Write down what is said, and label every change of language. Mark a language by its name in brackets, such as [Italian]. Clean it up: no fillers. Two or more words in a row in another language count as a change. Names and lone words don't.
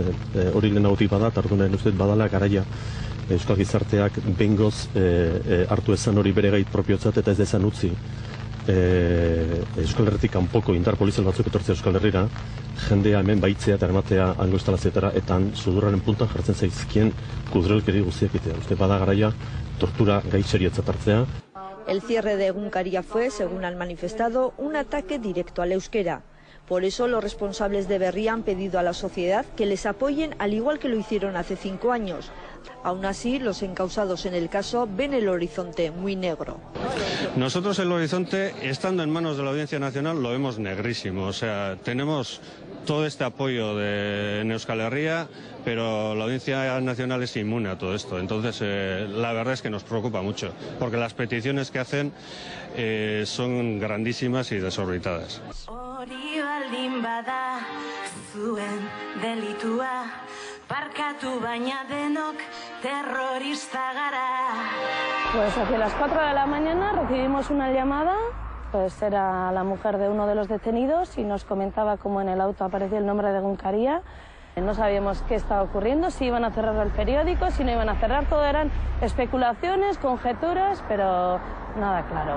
[Basque] Hori lehenagotik bada, eta orduan uste badala garaia Euskal Gizarteak bengoz hartu ezan hori bere gait propiotzat eta ez dezan utzi Euskal Herritik kanpoko indar polizial batzuk etortzea Euskal Herrira, jendea hemen baitzea eta eramatea hango instalazioetara, eta sudurraren puntan jartzen zaizkien kudrelkeri guztiak egitea. Uste bada garaia tortura gai seriotzat hartzea. [Spanish] El cierre de Egunkaria fue, según han manifestado, un ataque directo al euskera. Por eso los responsables de Berria han pedido a la sociedad que les apoyen al igual que lo hicieron hace 5 años. Aún así, los encausados en el caso ven el horizonte muy negro. Nosotros el horizonte, estando en manos de la Audiencia Nacional, lo vemos negrísimo. O sea, tenemos todo este apoyo en Euskal Herria, pero la Audiencia Nacional es inmune a todo esto. Entonces, la verdad es que nos preocupa mucho, porque las peticiones que hacen son grandísimas y desorbitadas. [Basque] Hori baldin bada zuen delitua, barkatu baina denok terrorista gara. [Spanish] Pues hacia las 4 de la mañana recibimos una llamada, pues era la mujer de uno de los detenidos y nos comentaba cómo en el auto aparecía el nombre de Egunkaria. No sabíamos qué estaba ocurriendo, si iban a cerrar el periódico, si no iban a cerrar, todo eran especulaciones, conjeturas, pero nada claro.